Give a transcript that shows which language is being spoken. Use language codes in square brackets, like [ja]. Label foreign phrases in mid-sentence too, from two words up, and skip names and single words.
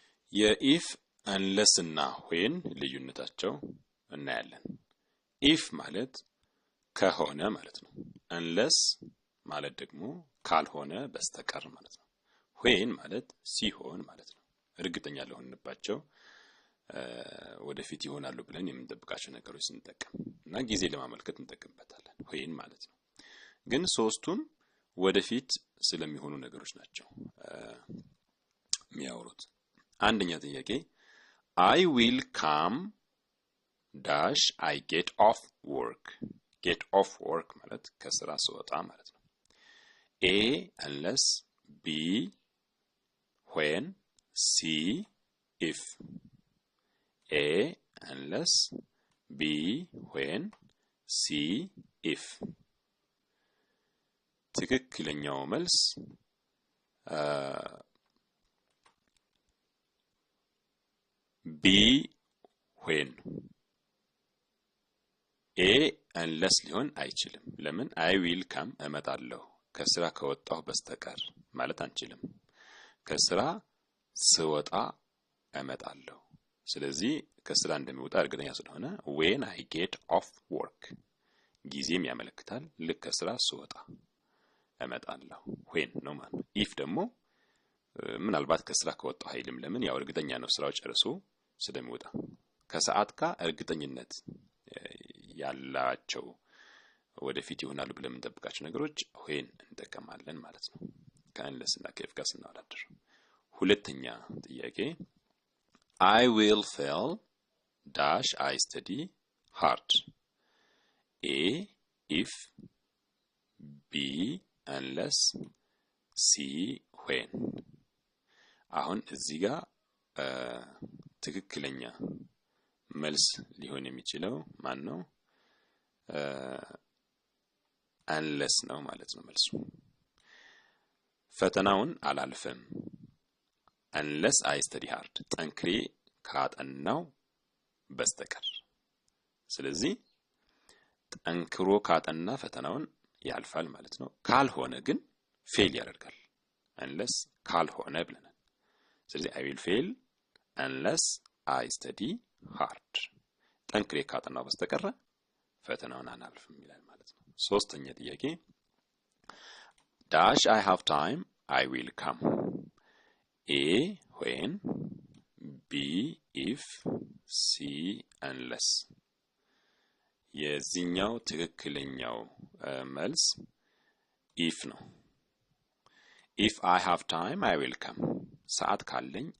[am] የኢፍ unless እና when ልዩነታቸው እናያለን if ማለት ከሆነ ማለት ነው unless ማለት ደግሞ ካልሆነ በስተቀር ማለት ነው when ማለት ሲሆን ማለት ነው እርግጠኛ ለሆንባቸው ወደፊት ይሆናሉ ብለን የምንጠብቃቸው ነገሮች ስንጠቀም እና ጊዜ ለማመልከት እንጠቀምበታለን when ማለት ነው ግን ሶስቱም ወደፊት ስለሚሆኑ ነገሮች ናቸው የሚያወሩት አንደኛ ጥያቄ [en] I will come dash I get off work [am] ማለት ከስራ ስወጣ ማለት ነው [en] A unless B when C if A unless B when C if [am] ትክክለኛው መልስ [en] B when A unless [am] ሊሆን አይችልም ለምን [en] I will come [am] እመጣለሁ ከስራ ከወጣሁ በስተቀር ማለት አንችልም ከስራ ስወጣ እመጣለሁ ስለዚህ ከስራ እንደሚወጣ እርግጠኛ ስለሆነ [en] when I get off work [am] ጊዜም ያመለክታል ልክ ከስራ ስወጣ እመጣለሁ when ነው ማለት if ደግሞ ምናልባት ከስራ ከወጣሁ አይልም ለምን ያው እርግጠኛ ነው ስራው ጨርሶ ስለሚወጣ ከሰዓት ጋር እርግጠኝነት ያላቸው ወደፊት ይሆናሉ ብለን እንጠብቃቸው ነገሮች when እንጠቀማለን ማለት ነው ከunless እና ከif ጋር ስናወዳድር ሁለተኛ ጥያቄ [en] I will fail dash I study hard A if B unless C when [am] አሁን እዚህ ጋር ትክክለኛ መልስ ሊሆን የሚችለው ማን ነው unless ነው ማለት ነው መልሱ ፈተናውን አላልፈም [en] unless I study hard [am] ጠንክሬ ካጠናው በስተቀር ስለዚህ ጠንክሮ ካጠና ፈተናውን ያልፋል ማለት ነው ካልሆነ ግን ፌል ያደርጋል unless ካልሆነ ብለናል ስለዚህ [en] I will fail unless I study hard [am] ጠንክሬ ካጠናው በስተቀር ፈተናውን አላልፍም ይላል ማለት ነው ሶስተኛ ጥያቄ [en] dash I have time I will come A when B if C unless [am] የዚህኛው ትክክለኛው መልስ [en] if ነው if I have time I will come [am] ሰዓት ካለኝ